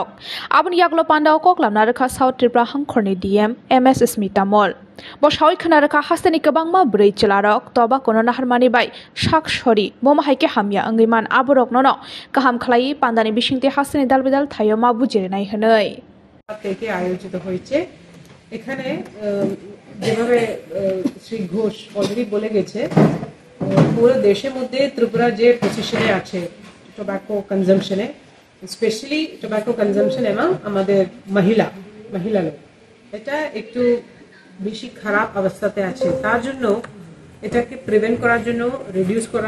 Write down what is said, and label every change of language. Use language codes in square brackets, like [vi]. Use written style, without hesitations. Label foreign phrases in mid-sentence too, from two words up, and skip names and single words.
[trp] Abun Yaglo Panda o Koklam Naraka South Tripura Hangkhorni DM MS Smita Mol. Boshawi Khanaraka Hastani Kabangma Brei Chilarok, Toba Kono Naharmani Bai, Shak Shori, Moma Haike Hamya Angiman Aborok Nono, Kaham Khlai Pandani Bishingte Hastani Dalbidal Thayoma Bujerinai Hanoi. [bn] থেকে আয়োজিত হয়েছে এখানে যেভাবে শ্রী ঘোষ অলরেডি বলে গেছে পুরো দেশের মধ্যে ত্রিপুরা যে পজিশনে আছে [en] tobacco consumption-e specially tobacco consumption [bn] এবং আমাদের মহিলা লোক এটা একটু বেশি খারাপ অবস্থাতে আছে তার জন্য এটাকে প্রিভেন্ট করার জন্য রিডিউস করার